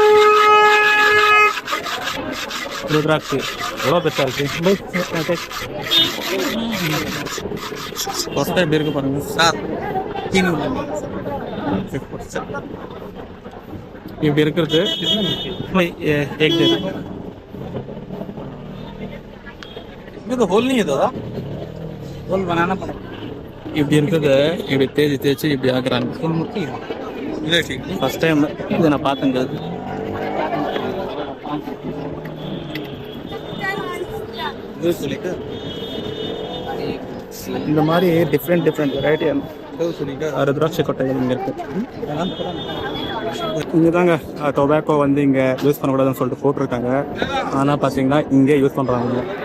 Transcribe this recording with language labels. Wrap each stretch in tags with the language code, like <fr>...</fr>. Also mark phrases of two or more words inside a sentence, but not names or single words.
<ta>ருத்ராட்சி எவ்வளோ பெருசாக இருக்குது. கொட்டை எப்படி இருக்கு பாருங்க சார். இப்படி இருக்கிறது</ta> <hi>तो होल नहीं है दादा होल बनाना पड़ेगा</hi> <ta>இப்படி இருக்குது. இப்படி தேய்ச்சி இப்படி ஆக்குறாங்க.</ta> <hi>फुल मुट्ठी है ये ठीक है</hi> <en>first time</en> <ta>இதை நான் பார்த்தேங்க.</ta> <hi>ये सुलेका</hi> <ta>இந்த மாதிரி டிஃப்ரெண்ட் வெரைட்டியான</ta> <hi>तो सुलेका</hi> <ta>ருத்ராட்சி கொட்டைகள் இங்கே இருக்கு. இங்கே தாங்க டொபாக்கோ வந்து இங்கே யூஸ் பண்ணக்கூடாதுன்னு சொல்லிட்டு போட்டிருக்காங்க. ஆனால் பார்த்தீங்கன்னா இங்கே யூஸ் பண்ணுறாங்க.</ta>